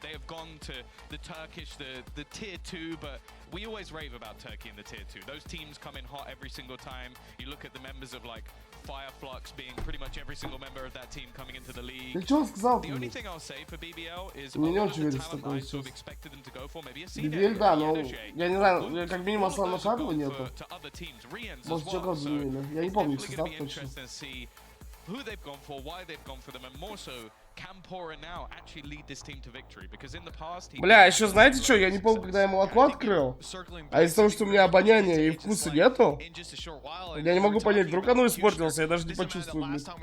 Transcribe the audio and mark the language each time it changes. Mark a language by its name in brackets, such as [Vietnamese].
[English] They have gone to the Turkish, the tier 2, but we always rave about Turkey in the tier 2. Those teams come in hot every single time. You look at the members of like Fireflux being pretty much every single member of that team coming into the league. The only thing I'll say for BBL is a lot of the talent I sort of expected them to go for, maybe a [Russian] BBL, да, но я не знаю, как минимум основного шагова нету. Может, что как заменили. Я не помню состав точно. [English] Who they've gone for, why they've gone for them, and more so, can Pora now actually lead this team to victory? Because in the past, [Russian] Бля, еще знаете что? Я не помню, когда я молоко открыл. А из-за того, что у меня обоняния и вкуса нету, я не могу понять, вдруг оно испортилось, я даже не почувствую.